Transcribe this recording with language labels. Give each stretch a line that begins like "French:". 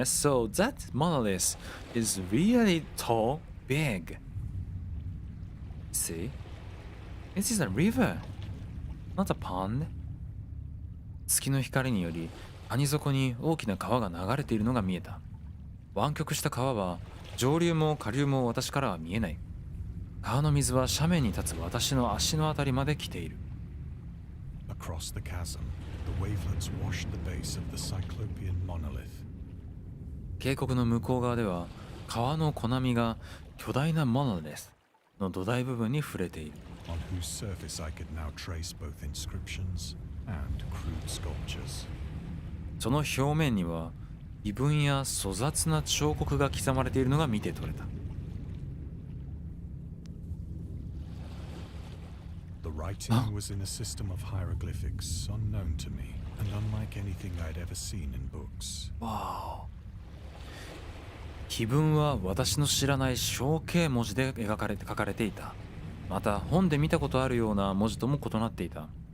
English: So that monolith is really tall, big. See? This is a river, not a pond.
Japanese: 月の光により谷底に大きな川が流れているのが見えた。湾曲した川は上流も下流も私からは見えない。川の水は斜面に立つ私の足のあたりまで来ている。
English: Across the chasm, the wavelets washed the base of the Cyclopean monolith.
Japanese: 渓谷の向こう側では川の小波が巨大なモノリスの土台部分に触れている。
English: On whose surface I could now trace both inscriptions and crude sculptures.
Japanese: その表面には異文や粗雑な彫刻が刻まれているのが見て取れた。
English: The writing was in a system of hieroglyphics unknown to me and unlike anything I'd ever seen in books.
Japanese: わお。碑文は私の知らない象形文字で書かれていた。また本で見たことあるような文字とも異なっていた。